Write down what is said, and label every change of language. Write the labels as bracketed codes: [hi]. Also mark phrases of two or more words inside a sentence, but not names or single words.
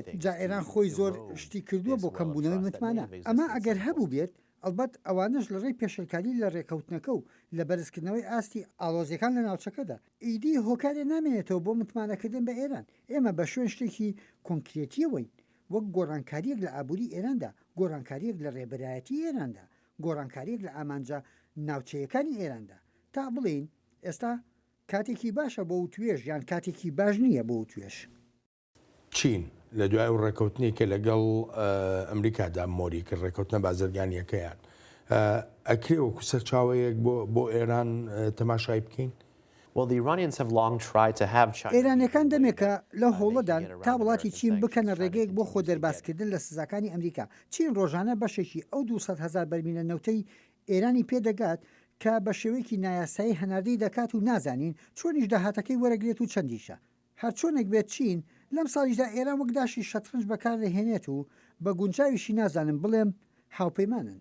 [ckb] جا ئێران خۆی زۆر شتی کردووە بۆ کەمبوونەوەی متمانە ئەمە ئەگەر هەبوو بێت ئەلبەت ئەوانش لە ڕێی پێشەرکاری لە ڕێکەوتنەکە و لە بەرزکردنەوەی ئاستی ئاڵۆزیەکان لە ناوچەکەدا ئیدی هۆکارێ نامێنێتەوە بۆ متمانەکردن بە ئێران ئێمە بە شوێن شتێکی کۆنکرێتیەوەین وەک گۆڕانکاریەک لە ئابووری ئێراندا گۆڕانکاریەک لە ڕێبەرایەتی ئێراندا گۆڕانکاریەک لە ئامانجا ناوچەیەکانی ئێراندا تا بڵین ئێستا کاتێکی باشە بۆ توێژ یان کاتێکی باش نییە بۆ توێش چین لە دوای و ڕێکەوتنی کە لەگەڵ ئەمریکادا مۆری کرد ڕێکەوتنە بازرگانیەکەیان ئەکرێ وەکو سەرچاوەیەک بۆ ئێران تەماشای بکەین. [en] Well, the Iranians have long tried to have China. [ckb] ئێرانەکان دەمێکە لە هۆڵەدان تا وڵاتی چین بکەنە ڕێگەیەک بۆ خۆ دەرباسکردن لە سزاکانی ئەمریکا چین ڕۆژانە بەشێکی ئەو 200,000 بەرمینە نەوتەی ئێرانی پێدەگات کە بە شێوەیەکی نایاسایی هەناردەی دەکات و نازانین چۆنیش داهاتەکەی وەرەگرێت و چەندیشە هەر چۆنێک بێت چین لەم ساڵیشدا ئێران وەکداشی شەترنج بەکار دەهێنێت و بە گونجاویشی نازانم بڵێم هاوپەیمانن